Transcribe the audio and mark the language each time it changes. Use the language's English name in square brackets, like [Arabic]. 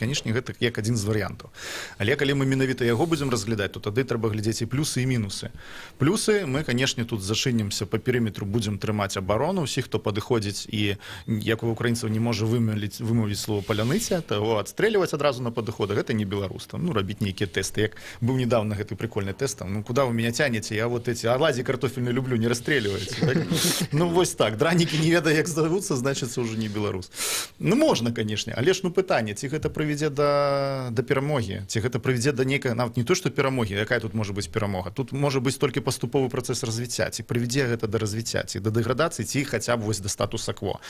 [Belarusian] Канешне, гэта як адзін з варыянтаў. Але калі мы менавіта яго будзем разглядаць, то тады трэба глядзець і плюсы, і мінусы. Плюсы, мы, канешне, тут зачынімся па перыметру, будзем трымаць абарону, усіх, хто падыходзіць і, як у украінцаў, не можа вымовіць слово паляныця, таго адстрэльваць адразу на падыходах, гэта не беларус. Рабіць нейкія тэсты. Як быў [Russian] недавно гэты прикольны тэст, куда вы меня тянете, я вот эти оладьи картофельные люблю, не расстреливайте. [Belarusian] Так? Вось так, дранікі не ведае, як завуцца, значыцца ўжо не беларус. Можна, канешне, але ж пытанне, ці гэта прывядзе да перамогі, ці гэта прывядзе да нейкай, нават не то, што перамогі, якая тут можа быць перамога. Тут можа быць толькі паступовы працэс развіцця, ці прывядзе гэта да развіцця, ці да дэградацыі, ці хаця б вось да статуса-кво.